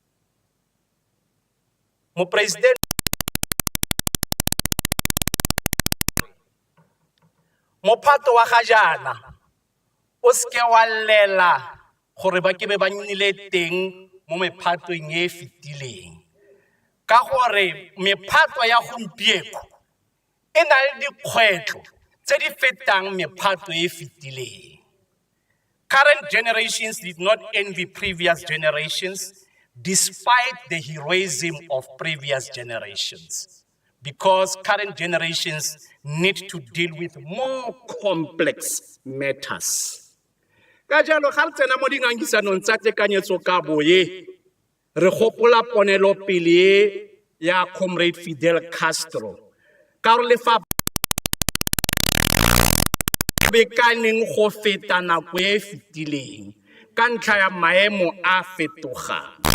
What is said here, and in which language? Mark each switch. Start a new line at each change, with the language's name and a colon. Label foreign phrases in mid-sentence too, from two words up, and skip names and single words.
Tswana: Mopresidente Mophato wa ga jaana o seke wa lela gore ba ke be ba nnile teng mo mephatong e fetileng ka gore mephato ya gompieno e na le dikgwetlho tse di fetang mephato e fetileng.
English: Current generations did not envy previous generations despite the heroism of previous generations, because current generations need to deal with more complex matters.
Tswana: Ka jalo ga re tsena mo dingangisanong tsa tekanyetsokabo ye re gopola ponelopele ya Comrade Fidel Castro ka gore lefapha bekaneng go feta nako e fetileng ka ntlha ya maemo a fetogang.